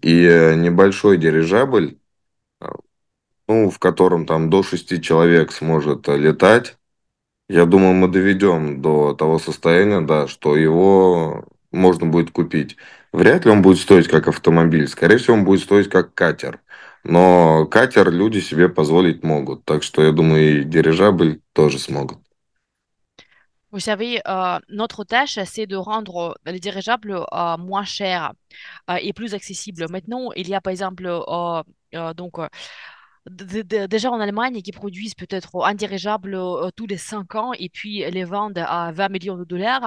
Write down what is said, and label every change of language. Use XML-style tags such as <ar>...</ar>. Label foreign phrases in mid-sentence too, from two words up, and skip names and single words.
<ru>И небольшой дирижабль, э, ну, в котором там до 6 человек сможет летать, я думаю, мы доведем до того состояния, да, что его можно будет купить. Вряд ли он будет стоить как автомобиль. Скорее всего, он будет стоить как катер. Но катер люди себе позволить могут. Так что я думаю, и дирижабль тоже смогут.</ru> <fr>Vous savez, notre tâche, c'est de rendre les dirigeables moins chers et plus accessibles. Maintenant, il y a par exemple donc déjà en Allemagne qui produisent peut-être un dirigeable tous les 5 ans et puis les vendent à 20 millions de dollars.</fr>